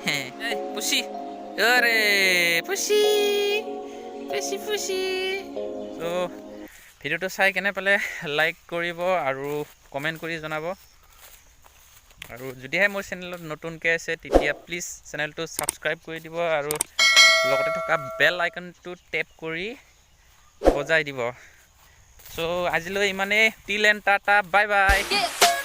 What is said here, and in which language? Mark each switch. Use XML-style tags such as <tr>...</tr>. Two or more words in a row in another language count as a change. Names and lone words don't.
<as>পুচি</as> <hi>अरे पुसी पुसी पुसी</hi> <as>তো ভিডিঅ'টো চাই কেনে পালে লাইক কৰিব আৰু কমেণ্ট কৰি জনাব আৰু যদিহে মোৰ চেনেলত নতুনকৈ আছে তেতিয়া প্লিজ চেনেলটো ছাবস্ক্ৰাইব কৰি দিব আৰু লগতে থকা</as> <en>bell icon</en> <as>টেপ কৰি বজাই দিব। চ' আজিলৈ ইমানেই।</as> <en>till end tata, bye bye.</en>